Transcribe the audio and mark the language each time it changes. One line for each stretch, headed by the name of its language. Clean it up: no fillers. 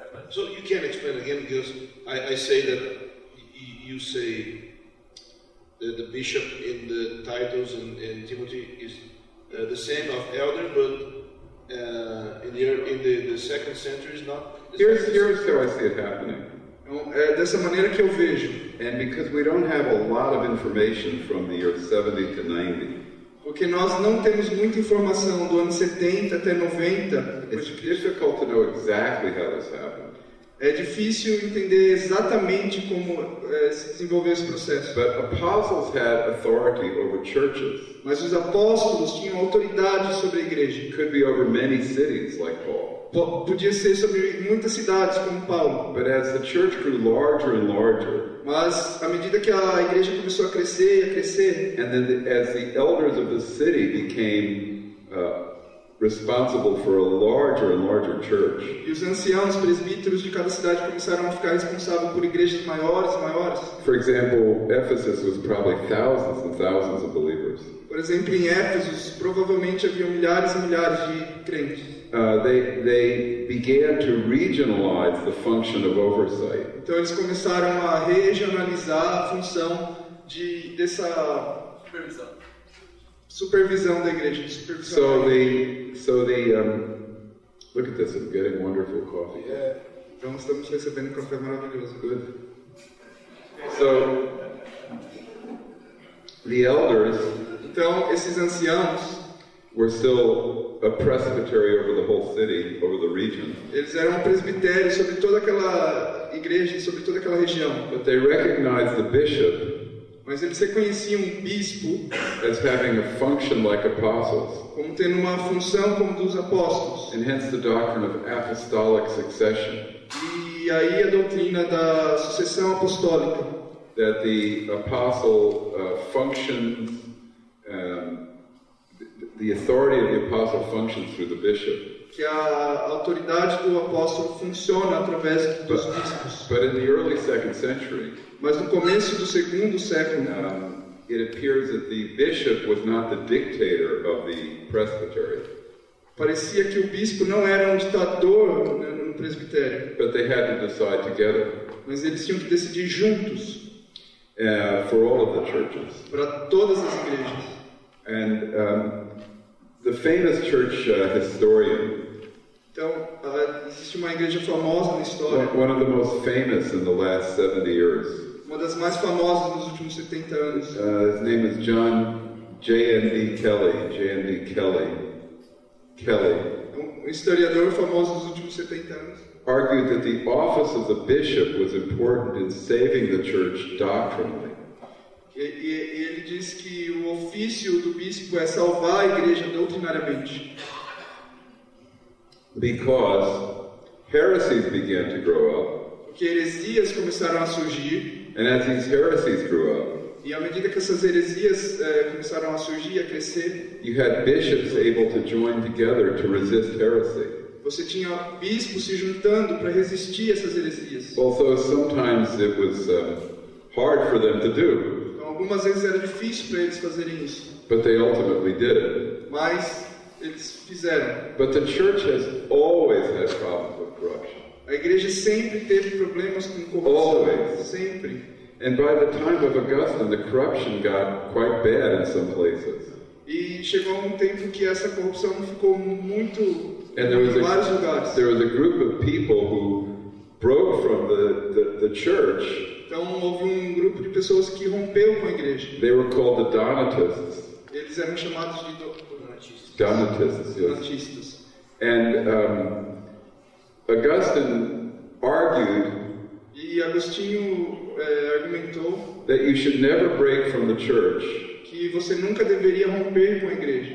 English: So you can explain again, because I say that you say that the bishop in the Titus and Timothy is the same of elder, but in the second century is not. Here's how I see it happening.
Portuguese: Então, é dessa maneira que eu vejo.
English: And because we don't have a lot of information from the year 70 to 90,
Portuguese: Porque nós não temos muita informação do ano 70 até 90.
English: it's difficult to know exactly how this happened.
Portuguese: É difícil entender exatamente como se desenvolveu esse processo.
English: But apostles had authority over churches.
Portuguese: Mas os apóstolos tinham autoridade sobre a igreja.
English: It could be over many cities, like Paul.
Portuguese: Podia ser sobre muitas cidades, como Paulo.
English: But as the church grew larger and larger,
Portuguese: Mas à medida que a igreja começou a crescer,
English: and then as the elders of the city became responsible for a larger and larger church,
Portuguese: e os anciãos, presbíteros de cada cidade começaram a ficar responsáveis por igrejas maiores e maiores.
English: for example, Ephesus was probably thousands and thousands of believers.
Portuguese: Por exemplo, em Éfeso, provavelmente haviam milhares e milhares de crentes.
English: They began to regionalize the function of oversight.
Portuguese: Então eles começaram a regionalizar a função dessa supervisão da igreja. De supervisão.
English: Look at this, I'm getting wonderful coffee.
Portuguese: Então estamos recebendo um café maravilhoso.
English: Good. So, the elders
Portuguese: Então esses anciãos,
English: were still a presbytery over the whole city, over the region.
Portuguese: eles eram um presbitério sobre toda aquela igreja, sobre toda aquela região.
English: But they recognized the bishop
Portuguese: Mas eles reconheciam o bispo
English: as having a function like apostles,
Portuguese: como tendo uma função como dos apóstolos.
English: and hence the doctrine of apostolic succession,
Portuguese: E aí a doutrina da sucessão apostólica,
English: that the apostle functions, the authority of the apostle functions through the bishop.
Portuguese: que a autoridade do apóstolo funciona através dos bispos.
English: But in the early 2nd century,
Portuguese: Mas no começo do segundo século,
English: it appears that the bishop was not the dictator of the presbytery,
Portuguese: parecia que o bispo não era um ditador, né, no presbitério,
English: but they had to decide together
Portuguese: mas eles tinham que decidir juntos
English: for all of the churches.
Portuguese: para todas as igrejas.
English: And the famous church historian,
Portuguese: Então, existe uma igreja famosa na história,
English: one of the most famous in the last 70 years,
Portuguese: uma das mais famosas nos últimos 70 anos.
English: his name is John J.N.D. Kelly,
Portuguese: Um historiador famoso dos últimos 70 anos.
English: argued that the office of the bishop was important in saving the church doctrinally.
Portuguese: E ele diz que o ofício do bispo é salvar a igreja doutrinariamente.
English: Because heresies began to grow up,
Portuguese: Porque heresias começaram a surgir,
English: and as these heresies grew up,
Portuguese: e à medida que essas heresias começaram a surgir, a crescer,
English: you had bishops able to join together to resist heresy.
Portuguese: você tinha bispos se juntando para resistir a essas heresias.
English: Although sometimes it was hard for them to do,
Portuguese: Então, algumas vezes era difícil para eles fazerem isso,
English: but they ultimately did it.
Portuguese: mas eles fizeram.
English: But the church has always had problems with corruption.
Portuguese: A igreja sempre teve problemas com corrupção,
English: Always.
Portuguese: sempre.
English: And by the time of Augustine, the corruption got quite bad in some places.
Portuguese: E chegou um tempo que essa corrupção ficou muito
English: And there was
Portuguese: em vários lugares.
English: a group of people who broke from the church.
Portuguese: Então houve um grupo de pessoas que rompeu com a igreja.
English: They were called the Donatists.
Portuguese: Eles eram chamados de
English: Donatists, yes.
Portuguese: donatistas.
English: And Augustine argued
Portuguese: E Agostinho argumentou
English: that you should never break from the church,
Portuguese: que você nunca deveria romper com a igreja,